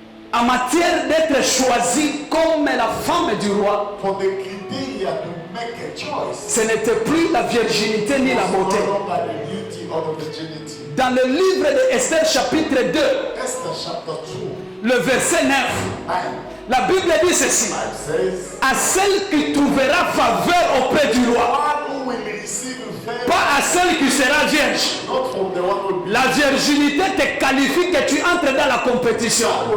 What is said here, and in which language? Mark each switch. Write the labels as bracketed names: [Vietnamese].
[French] En matière d'être choisie comme la femme du roi, [English] For the criteria to make a choice, [French] ce n'était plus la virginité ni la beauté. [English] not by the beauty or the virginity. [French] Dans le livre de Esther chapitre 2, [English] Esther chapter 2, [French] le verset 9, La Bible dit ceci. À celle qui trouvera faveur auprès du roi. Pas à celle qui sera vierge. La virginité te qualifie que tu entres dans la compétition.